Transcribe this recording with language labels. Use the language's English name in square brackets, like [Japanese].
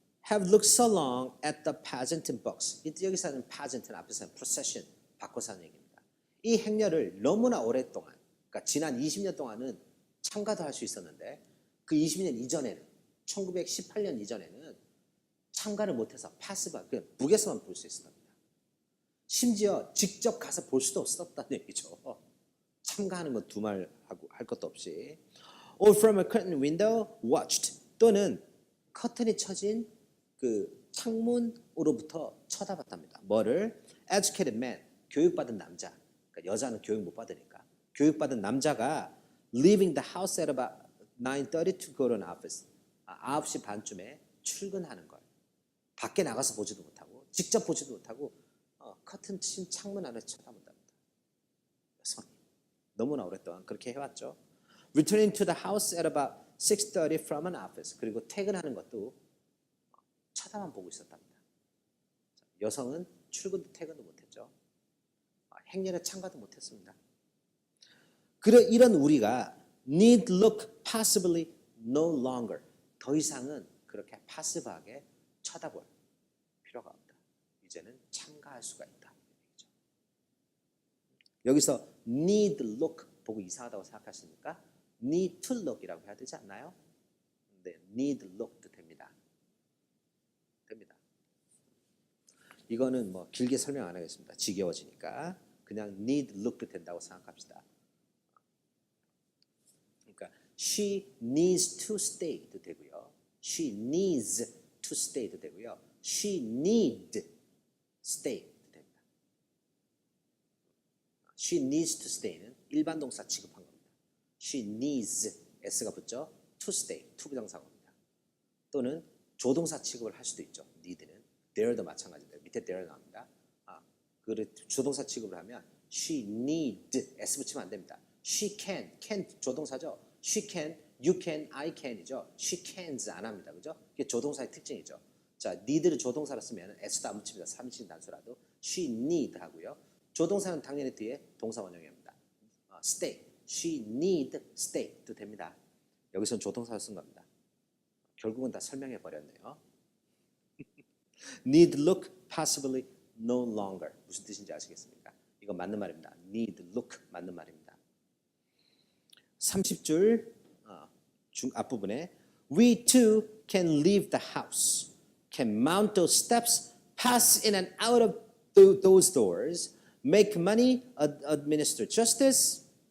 [English] have looked so long at the pageant in books. [Korean] 이때 여기서는 pageant는 앞에서는 procession 바꿔서 하는 얘기입니다. 이 행렬을 너무나 오랫동안, 그러니까 지난 20년 동안은 참가도 할 수 있었는데 그 20년 이전에는 1918년 이전에는 참가를 못해서 파시브, 그냥 북에서만 볼 수 있었답니다. 심지어 직접 가서 볼 수도 없었다는 얘기죠. 참가하는 건 두말하고 할 것도 없이. [English] Or from a curtain window watched, [Korean] 또는 커튼이 쳐진 그 창문으로부터 쳐다봤답니다. 뭐를? Educated man, 교육받은 남자. 그러니까 여자는 교육 못 받으니까. 교육받은 남자가 [English] leaving the house at about 9:30 to go to an office. [Korean] 9시 반쯤에 출근하는 걸. 밖에 나가서 보지도 못하고 직접 보지도 못하고 커튼 친 창문 안에 쳐다본답니다. 여성이 너무나 오랫동안 그렇게 해왔죠. [English] Returning to the house at about 6:30 from an office. [Korean] 그리고 퇴근하는 것도 쳐다만 보고 있었답니다. 여성은 출근도 퇴근도 못했죠. 행렬에 참가도 못했습니다. 이런 우리가 [English] need look passively no longer. [Korean] 더 이상은 그렇게 파시브하게 쳐다볼 필요가 없다. 이제는 참가할 수가 있다. 여기서 need look 보고 이상하다고 생각하십니까? need to look이라고 해야 되지 않나요? 네, need look도 됩니다. 이거는 뭐 길게 설명 안 하겠습니다. 지겨워지니까 그냥 need look도 된다고 생각합시다. 그러니까 she needs to stay도 되고요. she needs to stay도 되고요. she need stay도 됩니다. she needs to stay는 일반 동사 취급한 겁니다. she needs s가 붙죠. to stay, to 부정사고입니다. 또는 조동사 취급을 할 수도 있죠. need는. there도 마찬가지입니다. 밑에 there 나옵니다. 조동사 취급을 하면 she need s 붙이면 안 됩니다. she can 조동사죠. she can, you can, I can이죠. she cans 안 합니다. 그죠? 이게 조동사의 특징이죠. 자, need를 조동사로 쓰면 s도 안 붙입니다. 3인칭 단수라도 she need 하고요. 조동사는 당연히 뒤에 동사 원형입니다. stay, she need stay도 됩니다. 여기서는 조동사를 쓴 겁니다. 결국은 다 설명해 버렸네요. [English] need look passively no longer. [Korean] 무슨 뜻인지 아시겠습니까? 이거 맞는 말입니다. need look 맞는 말입니다. 30줄 앞부분에 [English] we too can leave the house, can mount those steps, pass in and out of those doors, make money, administer justice.